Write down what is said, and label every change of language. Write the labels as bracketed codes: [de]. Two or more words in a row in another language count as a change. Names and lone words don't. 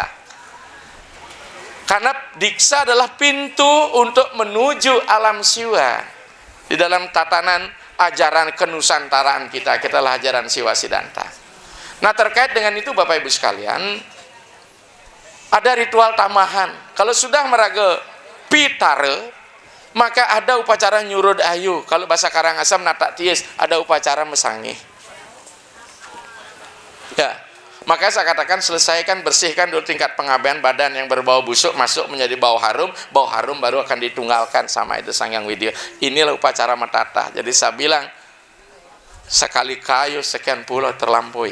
[id] Karena diksa adalah pintu untuk menuju alam siwa. Di dalam tatanan ajaran kenusantaraan kita, lah ajaran Siwa Siddhanta. Nah, terkait dengan itu Bapak Ibu sekalian, ada ritual tamahan. Kalau sudah meraga pitare, maka ada upacara nyurud ayu. Kalau bahasa Karangasem natak tiis, ada upacara mesangi. Ya, maka saya katakan selesaikan, bersihkan dulu tingkat pengabean badan yang berbau busuk, masuk menjadi bau harum baru akan ditunggalkan sama itu Sang Hyang Widya. Inilah upacara matata. Jadi saya bilang, sekali kayu sekian puluh terlampaui.